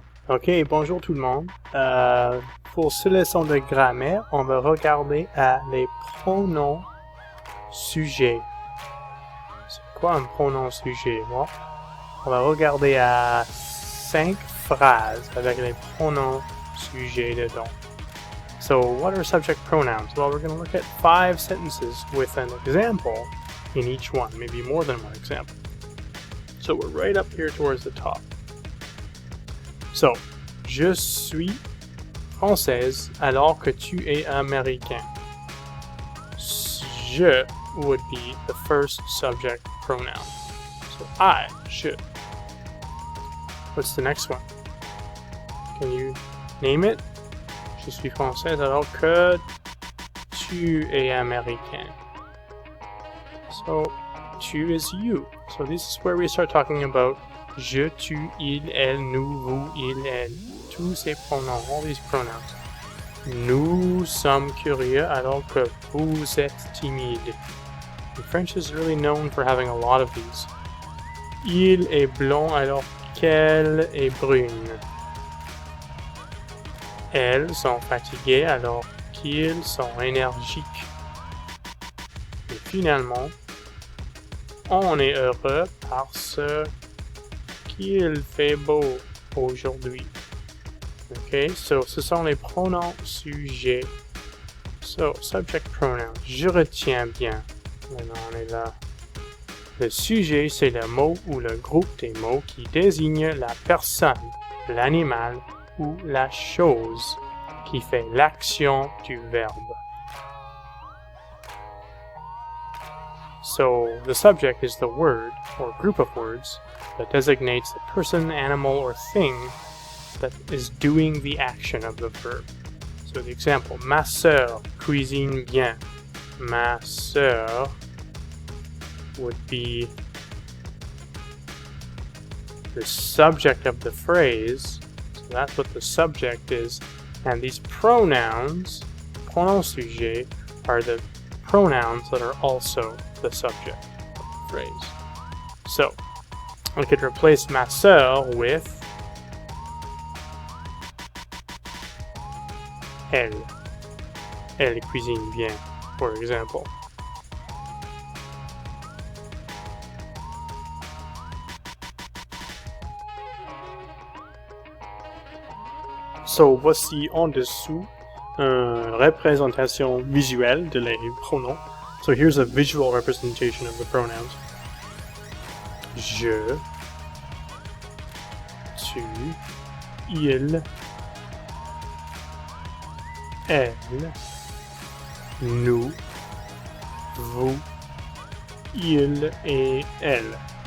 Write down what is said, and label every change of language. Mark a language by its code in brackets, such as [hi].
[fr] Ok, bonjour tout le monde. Pour ce leçon de grammaire, on va regarder à les pronoms sujets. C'est quoi un pronom sujet? Bon, on va regarder à 5 phrases avec les pronoms sujets dedans. [en] So, what are subject pronouns? Well, we're going to look at 5 sentences with an example in each one, maybe more than one example. So, we're right up here towards the top. [fr] So, je suis française alors que tu es américain. [en] Je would be the first subject pronoun. So, I, je. What's the next one? Can you name it? [fr] Je suis française alors que tu es américain. [en] So, tu is you. So this is where we start talking about [fr] je, tu, il, elle, [en] nous, vous, il, elle. [fr] Tous ces pronoms, [en] all these pronouns. [fr] Nous sommes curieux alors que vous êtes timide. [en] And French is really known for having a lot of these. [fr] Il est blond alors qu'elle est brune. Elles sont fatiguées alors qu'ils sont énergiques. Et finalement, on est heureux parce qu'il fait beau aujourd'hui. Ok, so ce sont les pronoms sujets. So, [en] subject pronoun. [fr] Je retiens bien. Maintenant, on est là. Le sujet, c'est le mot ou le groupe des mots qui désigne la personne, l'animal ou la chose qui fait l'action du verbe. [en] So, the subject is the word, or group of words, that designates the person, animal, or thing that is doing the action of the verb. So the example, [fr] ma sœur cuisine bien. [en] Ma sœur would be the subject of the phrase. So that's what the subject is. And these pronouns, [fr] pronom sujet, [en] are the pronouns that are also the subject of the phrase. So, I could replace ma sœur with elle. [fr] Elle cuisine bien, [en] for example. [fr] So, voici en dessous une représentation visuelle de les pronoms. [en] So here's a visual representation of the pronouns. [fr] Je, tu, il, elle, nous, vous, il et elle.